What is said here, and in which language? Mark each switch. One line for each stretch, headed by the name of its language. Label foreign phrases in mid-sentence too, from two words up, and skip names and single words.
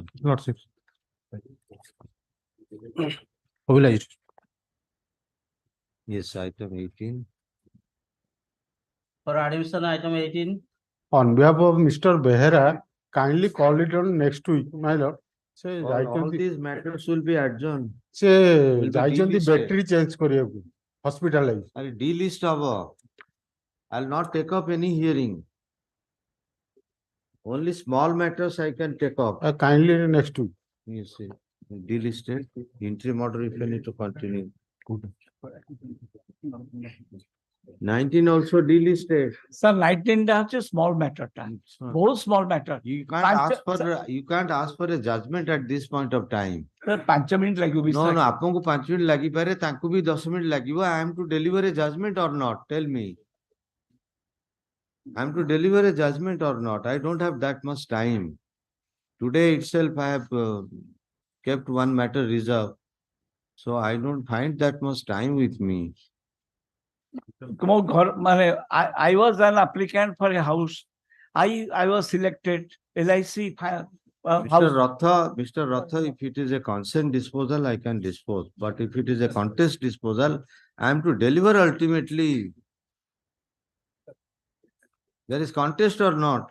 English: Lordship. Obliged. Yes, item 18. For admission, item 18. On behalf of Mr. Behera, kindly call it on next week, my lord.
Odia: ସେ
English: All these matters will be adjourned.
Odia: ସେ
English: will be
Odia: ଯାଇଛନ୍ତି
English: delisted. battery change
Odia: କରିବାକୁ ହସ୍ପିଟାଲାଇଜ
English: I'll delist our. I'll not take up any hearing. Only small matters I can take up. kindly next week. Yes, sir. Delisted. Interim order if you need to continue. 19 also delisted.
Bangla: Sir, 19 টা হচ্ছে
English: small matter
Bangla: টা, বহুত
English: small matter. You can't ask for a judgment at this point of time.
Odia: Sir, 5 ମିନିଟ୍ ଲାଗିବ
English: No, no,
Odia: ଆପଣଙ୍କୁ 5 ମିନିଟ୍ ଲାଗିପାରେ, ତାଙ୍କୁ ବି 10 ମିନିଟ୍ ଲାଗିବ.
English: I am to deliver a judgment or not? Tell me. I am to deliver a judgment or not? I don't have that much time. Today itself I have kept one matter reserved. So I don't find that much time with me.
Odia: ମୋ ଘର ମାନେ
English: I was an applicant for a house. I was selected LIC Mr. Ratha, if it is a consent disposal, I can dispose. But if it is a contest disposal, I am to deliver ultimately. There is contest or not?